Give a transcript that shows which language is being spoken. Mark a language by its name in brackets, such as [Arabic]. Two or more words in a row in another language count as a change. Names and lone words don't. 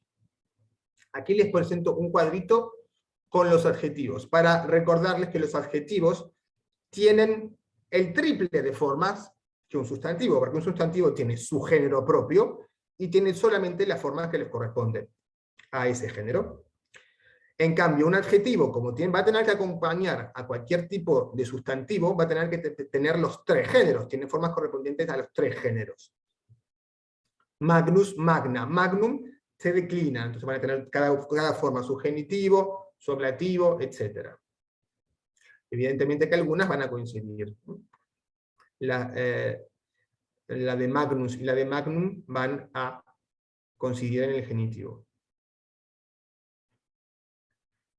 [Spanish] Aquí les presento un cuadrito con los adjetivos, para recordarles que los adjetivos tienen el triple de formas que un sustantivo, porque un sustantivo tiene su género propio y tiene solamente las formas que les corresponden a ese género. En cambio, un adjetivo, como va a tener que acompañar a cualquier tipo de sustantivo, va a tener que tener los tres géneros, tiene formas correspondientes a los tres géneros. [Latin] Magnus, magna, magnum [Spanish] se declina, entonces van a tener cada forma su genitivo, su ablativo, etc. Evidentemente que algunas van a coincidir. La de magnus y la de magnum van a coincidir en el genitivo.